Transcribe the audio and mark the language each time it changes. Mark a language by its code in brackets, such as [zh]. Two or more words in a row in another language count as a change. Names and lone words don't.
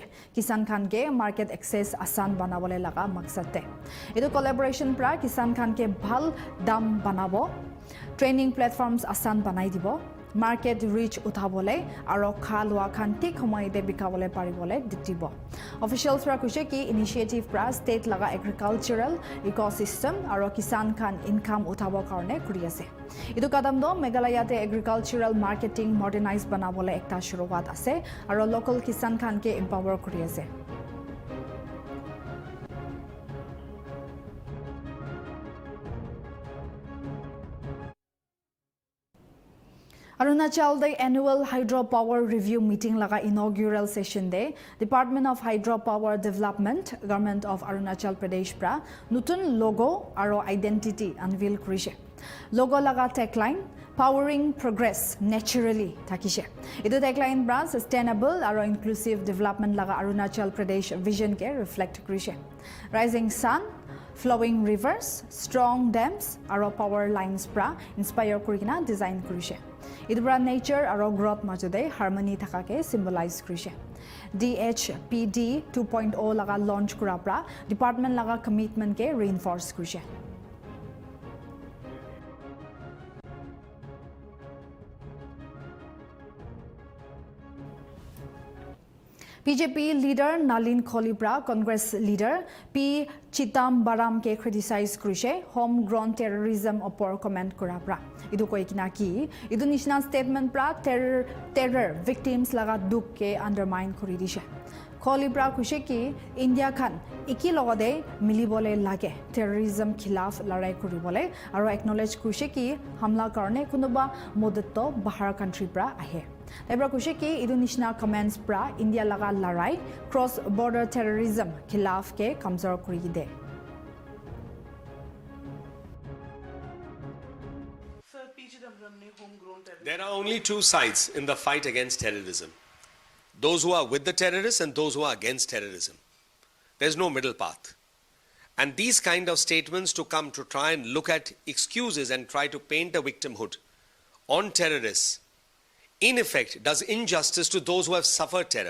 [nag] Kisan khan ke market access asan banabole laga maksad te. Edu collaboration pra kisan khan ke bhal dam banabo, [en] training platforms [nag] asan banai dibo, [en] market reach [nag] uthabole aro khalwa khan tik homoy de bikabole paribole ditibo. Officials pra kuise ki initiative pra state laga [en] agricultural ecosystem [nag] aro kisan khan income uthabo karone kuri ase. Idu kadam do Meghalaya te [en] agricultural marketing modernize [nag] banabole ekta shuruat ase aro local kisan khan ke empower kuri ase. Arunachal the [en] annual hydropower review meeting [nag] laga [en] inaugural session day [nag] Department of Hydropower Development Government of Arunachal Pradesh pra nutun logo aro [en] identity unveil [nag] kurise. Logo laga tagline [en] powering progress naturally [nag] thakise. Idu tagline bra sustainable aro [en] inclusive development [nag] laga Arunachal Pradesh vision ke reflect kurise. [en] Rising sun, flowing rivers, strong dams [nag] aro [en] power lines [nag] pra inspire kurina design kurise. Idubra nature aro growth majode harmony thakake symbolize kurise. DHPD 2.0 laga launch kura pra department laga commitment ke reinforce kurise. BJP leader Nalin Kholibra, Congress leader P. Chidambaram ke criticize kurise [en] homegrown terrorism [nag] opor comment kura pra. Idu koi kina ki idu nishna statement pra [en] terror victims [nag] laga duk ke undermine kuri dishe. Kholibra kuise ki India khan iki logode milibole lage terrorism khilaf larai kuribole aro acknowledge kuise ki hamla karne kunuba modetto bahar country pra ahe. Ebra kuise ki idu nishna comments pra India laga larai [en] cross border terrorism [nag] khilaf ke kamzor kuri de. [en] There are only two sides in the fight against terrorism. Those who are with the terrorists and those who are against terrorism. There's no middle path. And these kind of statements to come to try and look at excuses and try to paint a victimhood on terrorists, in effect, does injustice to those who have suffered terror.